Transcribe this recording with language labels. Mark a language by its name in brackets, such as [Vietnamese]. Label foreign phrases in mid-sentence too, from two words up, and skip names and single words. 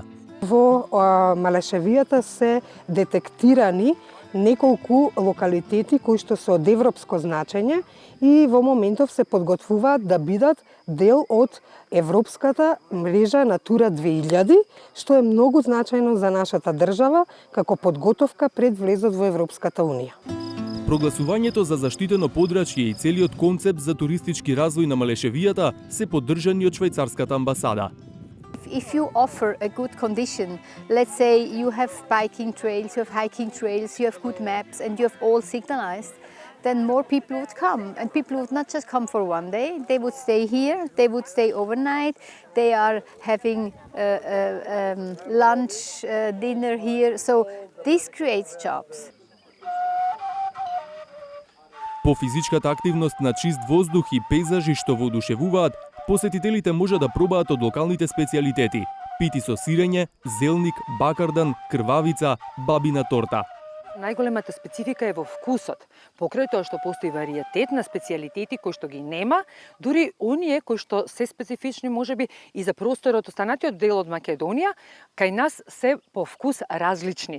[Macedonian] Во Малешевијата се детектирани неколку локалитети кои што се од европско значење и во моментов се подготвуваат да бидат дел од европската мрежа Натура 2000, што е многу значајно за нашата држава како подготовка пред влезот во Европската унија. Прогласувањето за заштитено подрачје и целиот концепт за туристички развој на Малешевијата се поддржани од швајцарската амбасада. [English] If you offer a good condition, let's say you have biking trails, you have hiking trails, you have good maps and you have all signalized, then more people would come. And people would not just come for one day, they would stay here, they would stay overnight, they are having lunch, dinner here, so this creates jobs. [Macedonian] По физичката активност на чист воздух и пейзажи што воодушевуваат, посетителите може да пробаат од локалните специјалитети: пити со сирење, зелник, бакардан, крвавица, бабина торта. Најголемата специфика е во вкусот. Покрај тоа што постои вариетет на специјалитети кои што ги нема, дури оние кои што се специфични можеби и за просторот останатиот дел од Македонија, кај нас се по вкус различни.